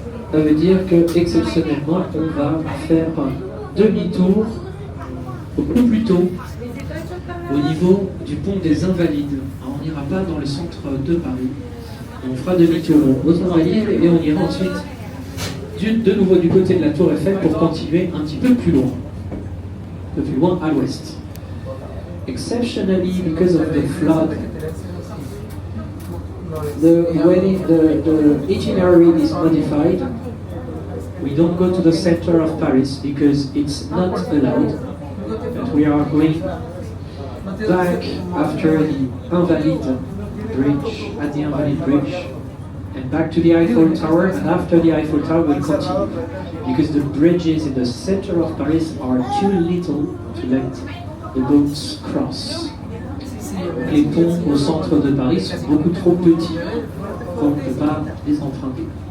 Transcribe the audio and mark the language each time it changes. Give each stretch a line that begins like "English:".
French: Ça veut dire que exceptionnellement, on va faire un demi-tour beaucoup plus tôt au niveau du pont des Invalides. Alors, on n'ira pas dans le centre de Paris. On fera demi-tour aux Invalides et on ira ensuite de nouveau du côté de la Tour Eiffel pour continuer un petit peu plus loin à l'ouest.
English: Exceptionally, because of the flood, the itinerary is modified. We don't go to the center of Paris because it's not allowed. But we are going back after the Invalides Bridge, at the Invalides Bridge, and back to the Eiffel Tower, and after the Eiffel Tower we'll continue. Because the bridges in the center of Paris are too little to let the boats cross.
French: Les ponts au centre de Paris sont beaucoup trop petits pour qu'on ne peut pas les emprunter.